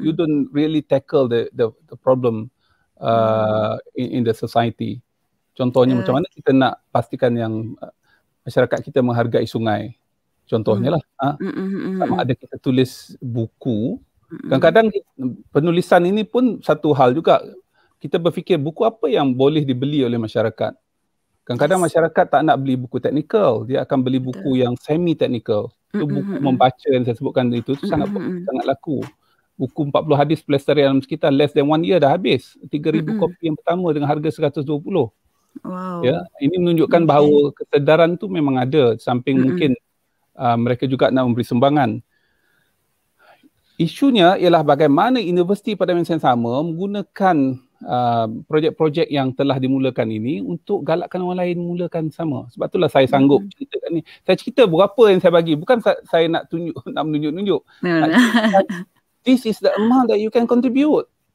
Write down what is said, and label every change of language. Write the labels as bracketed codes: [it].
[en] You don't really tackle the problem in the society. [ms] Contohnya macam mana kita nak pastikan yang masyarakat kita menghargai sungai. Contohnya lah, sama ada kita tulis buku. Kadang-kadang penulisan ini pun satu hal juga. Kita berfikir buku apa yang boleh dibeli oleh masyarakat. Kadang-kadang masyarakat tak nak beli buku teknikal. Dia akan beli buku yang semi-teknikal. Itu buku membaca yang saya sebutkan itu sangat laku. Buku 40 hadis pelestarian alam sekitar [en] less than 1 year [ms] dah habis. 3,000 kopi yang pertama dengan harga 120. Wow. Ya, ini menunjukkan bahawa kesedaran tu memang ada. Samping mungkin mereka juga nak memberi sumbangan. Isunya ialah bagaimana universiti pada masa yang sama menggunakan projek-projek yang telah dimulakan ini untuk galakkan orang lain mulakan sama. Sebab itulah saya sanggup ceritakan ni. Saya cerita berapa yang saya bagi, bukan saya nak menunjuk-nunjuk. [en] This is the amount that you can contribute.